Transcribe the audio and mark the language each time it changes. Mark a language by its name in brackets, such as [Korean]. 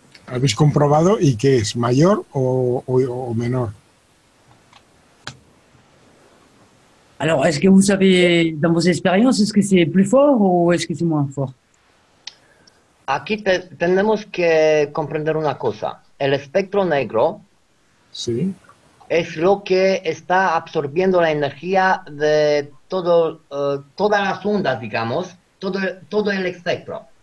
[Spanish] habéis comprobado y qué es, mayor o menor. [French] Alors, est-ce que vous savez, dans vos expériences, est-ce que c'est plus fort ou est-ce que c'est moins fort? [Spanish] Aquí tenemos que comprender una cosa. El espectro negro Sí. es lo que está absorbiendo la energía de todas las ondas, digamos, todo el espectro.